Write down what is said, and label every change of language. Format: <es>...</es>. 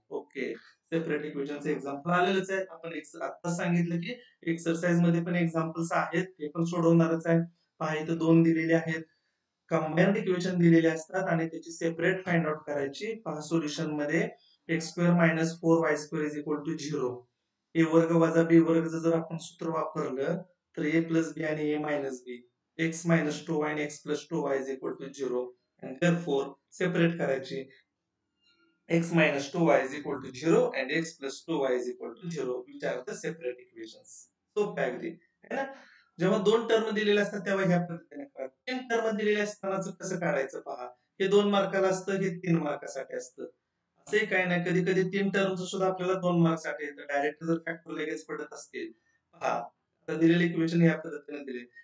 <mr>Okay. Separate इक्वेशनचे example आलेलेच आहे. आपण आता सांगितलं की एक्सरसाइज मध्ये पण एक्झाम्पल्स आहेत, ते पण सोडवणारच आहे. पहा इथं 2 दिलेले आहेत. कंबाइन्ड इक्वेशन दिलेले असतात आणि त्याची सेपरेट फाइंड आउट करायची. पहा सोल्युशन मध्ये x square minus 4y square is equal to 0. a वर्ग वजा b वर्ग जर आपण सूत्र वापरलं तर a प्लस b आणि a minus b. x minus 2y आणि x plus 2y is equal to 0. and therefore separate करायची.</mr> <en>x minus 2y is equal to 0 and x plus 2y is equal to 0, which are the separate equations.</en> <mr>सोपं आहे अगदी, है ना. जेव्हा 2 term दिलेले असतात तेव्हा ह्या पद्धतीने करा. 3 टर्म दिलेले असतानाच कसं काढायचं पहा. हे 2 मार्काला असतं, हे 3 मार्कासाठी असतं. असे काय नाही, कधी कधी 3 टर्मचं सुद्धा आपल्याला 2 मार्कसाठी येतं. डायरेक्ट जर फॅक्टर लगेच पडत असतील. पहा आता दिलेले इक्वेशन ह्या पद्धतीने दिले.</mr>